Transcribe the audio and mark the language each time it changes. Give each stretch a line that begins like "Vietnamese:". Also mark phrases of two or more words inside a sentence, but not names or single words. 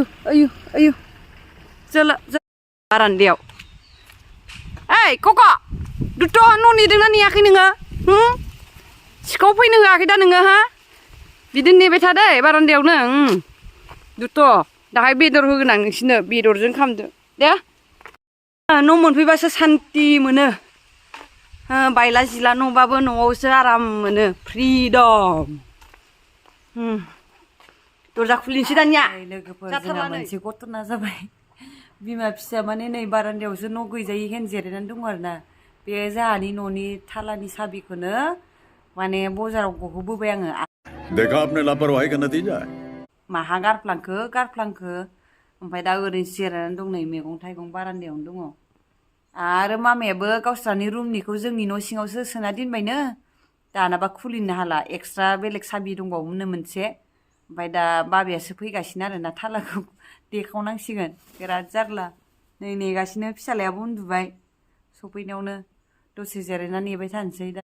Bodo: आयु आयु जोला बारान्दायाव ओइ कक' दुथ' न' नेदोंना नेयाखै नोङो सिखाव फैनो होआखै दा नोङो हा बिदिनो नेबाय था दै बारान्दायावनो दुथ' दाहाय बेदर होगोन आं नोंसिनो बेदरजों खामदो दे न' मोनफैबासो सान्ति मोनो बायला जिला न'बाबो न'आवसो आराम मोनो फ्रिदम दरजा खुलिनोसै दानिया लोगोफोर जोंहा मोनसे घटना जाबाय बिमा फिसा माने नै बारान्दायावसो न' गैजायै हेन जिरायनानै दङ आरोना बे जोंहानि न'नि थालानि साबिखौनो माने बाजाराव गहोबोबाय आङो
Hindi: देखा आपने लापरवाही का नतीजा है
Bodo: माहा गारफ्लांखो ओमफ्राय दा ओरैनो जिरायनानै दं नै मैगं थाइगं बारान्दायावनो दङ आरो मामायाबो गावस्रानि रुमनिखौ जोंनि न' सिङावसो सोना दोनबायनो दानाबा खुलिनो हाला एक्सट्रा बेलेग साबि दंबावोमोननो मोनसे ओमफ्राय दा बाबायासो फैगासिनो आरोना थालाखौ देखावनांसिगोन बिराद जारला नै नेगासिनो फिसालायाबो उन्दुबाय सफैनायावनो दसे जिरायना नेबाय थानोसै दा